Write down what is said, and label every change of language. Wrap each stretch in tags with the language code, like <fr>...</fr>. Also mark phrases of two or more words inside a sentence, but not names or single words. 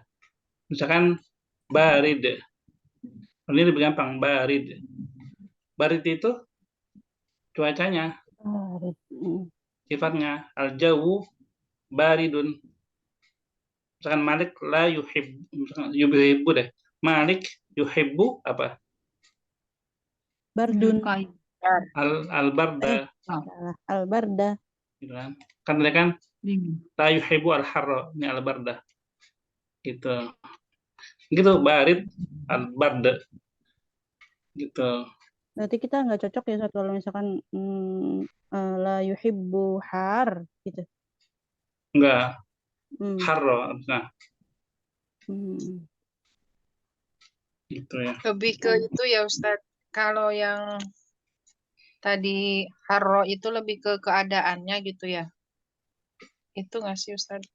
<id>Misalkan barid, ini lebih gampang. Barid itu cuacanya, sifatnya</id> <ar>al-jawu baridun.</ar> <id>Misalkan Malik</id> <ar>la yuhibbu</ar> <id>deh. Malik yuhibbu apa?</id> <ar>Bardun. Al-barda. Al-barda.</ar> <id>Gitu kan? Kan tadi kan</id> <ar>la yuhibbu al-harra,</ar> <id>ini al-barda. Gitu. Gitu</id> <ar>barid al-barda.</ar> <id>Gitu. Berarti kita nggak cocok ya Ustaz, kalau misalkan</id> <ar>la yuhibbu har</ar> <id>gitu. Enggak. Harra. Nah, gitu ya. Lebih ke itu ya Ustadz. Kalau yang tadi harro itu lebih ke keadaannya gitu ya. Itu nggak sih Ustadz?</id>